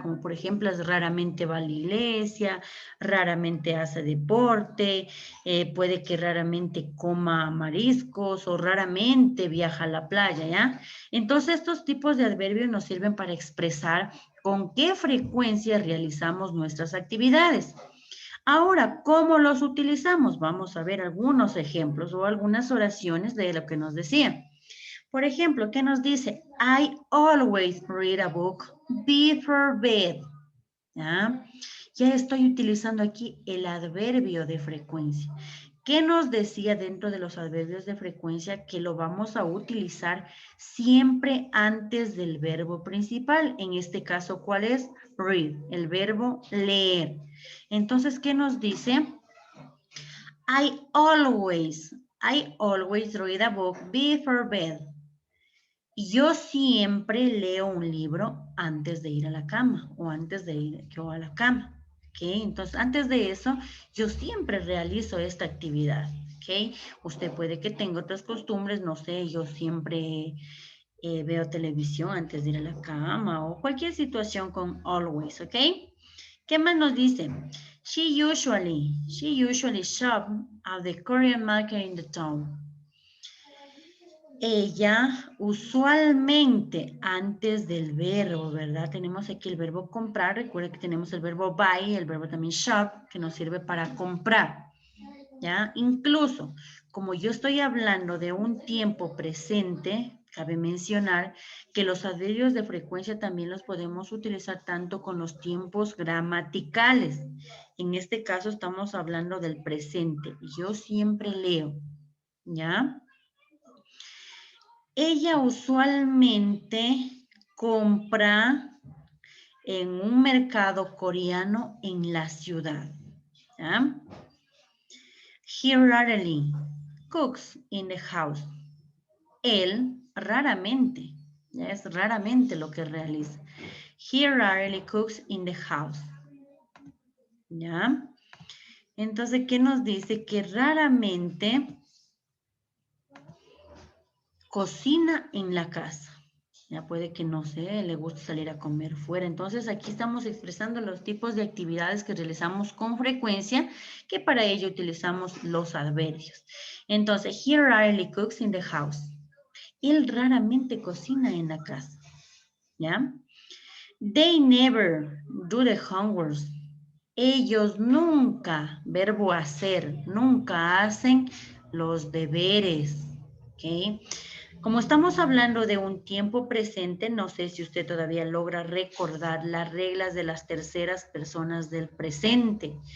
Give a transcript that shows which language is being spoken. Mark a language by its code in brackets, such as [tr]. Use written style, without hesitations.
[es] Como por ejemplo, raramente va a la iglesia, raramente hace deporte, puede que raramente coma mariscos o raramente viaja a la playa, ¿ya? Entonces, estos tipos de adverbios nos sirven para expresar ¿Con qué frecuencia realizamos nuestras actividades? Ahora, ¿cómo los utilizamos? Vamos a ver algunos ejemplos o algunas oraciones de lo que nos decía. Por ejemplo, ¿qué nos dice? [en] I always read a book before bed. [es] ¿Ya? Ya estoy utilizando aquí el adverbio de frecuencia. ¿Qué nos decía dentro de los adverbios de frecuencia? Que lo vamos a utilizar siempre antes del verbo principal. En este caso, ¿cuál es? Read, el verbo leer. Entonces, ¿qué nos dice? [en] I always read a book before bed. [es] Yo siempre leo un libro antes de ir a la cama o antes de ir yo a la cama. ¿Okay? Entonces, antes de eso, yo siempre realizo esta actividad. ¿Okay? Usted puede que tenga otras costumbres, no sé, yo siempre veo televisión antes de ir a la cama o cualquier situación con always, ¿ok? ¿Qué más nos dice? [en] She usually shop at the Korean market in the town. [es] Ella usualmente antes del verbo, ¿verdad? Tenemos aquí el verbo comprar. Recuerden que tenemos el verbo buy, el verbo también shop, que nos sirve para comprar. ¿Ya? Incluso, como yo estoy hablando de un tiempo presente, cabe mencionar que los adverbios de frecuencia también los podemos utilizar tanto con los tiempos gramaticales. En este caso estamos hablando del presente. Yo siempre leo, ¿ya? Ella usualmente compra en un mercado coreano en la ciudad, ¿ya? [en] He rarely cooks in the house. [es] Él raramente, ya es raramente lo que realiza. [en] He rarely cooks in the house. [es] ¿Ya? Entonces, ¿qué nos dice? Que raramente cocina en la casa. Ya puede que no sé, le guste salir a comer fuera. Entonces, aquí estamos expresando los tipos de actividades que realizamos con frecuencia, que para ello utilizamos los adverbios. [en] Entonces, he rarely cooks in the house. [es] Él raramente cocina en la casa, ¿ya? [en] They never do the homework. [es] Ellos nunca, verbo hacer, nunca hacen los deberes, ¿ok? Como estamos hablando de un tiempo presente, no sé si usted todavía logra recordar las reglas de las terceras personas del presente.